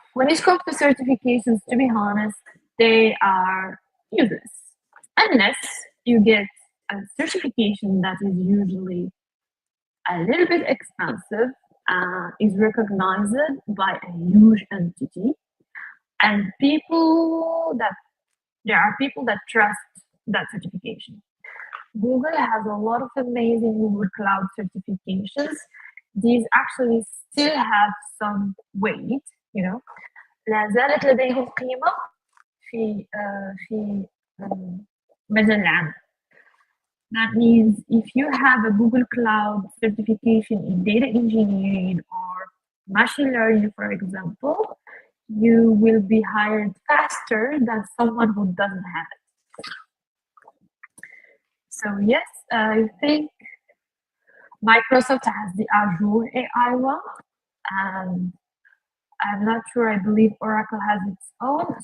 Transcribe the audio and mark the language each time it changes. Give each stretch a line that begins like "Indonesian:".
English: When it comes to certifications, to be honest, they are useless unless you get a certification that is usually a little bit expensive, is recognized by a huge entity, and there are people that trust that certification. Google has a lot of amazing Google Cloud certifications. These actually still have some weight,
Arabic: لا زالت لديهم قيمة في مجال العمل.
English: That means if you have a Google Cloud certification in data engineering or machine learning, for example, you will be hired faster than someone who doesn't have it. So yes, I think Microsoft has the Azure AI one, and I'm not sure, I believe Oracle has its own.